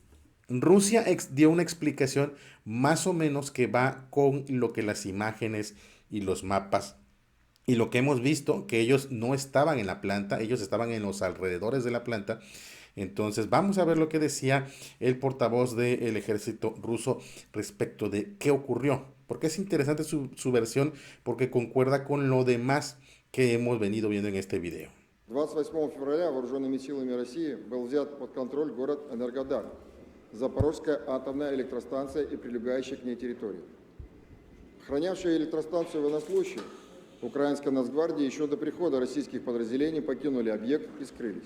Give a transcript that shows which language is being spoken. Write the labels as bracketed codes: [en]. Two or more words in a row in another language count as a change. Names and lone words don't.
[es] Rusia dio una explicación más o menos que va con lo que las imágenes y los mapas y lo que hemos visto, que ellos no estaban en la planta, ellos estaban en los alrededores de la planta. Entonces vamos a ver lo que decía el portavoz del ejército ruso respecto de qué ocurrió. Porque es interesante su versión, porque concuerda con lo demás que hemos venido viendo en este video. [ru] 28 февраля вооруженными силами России был взят под контроль город Энергодар, Запорожская атомная электростанция и прилегающая к ней территория. Охранявшие электростанцию военнослужащие украинской Нацгвардии еще до прихода российских подразделений покинули объект и скрылись.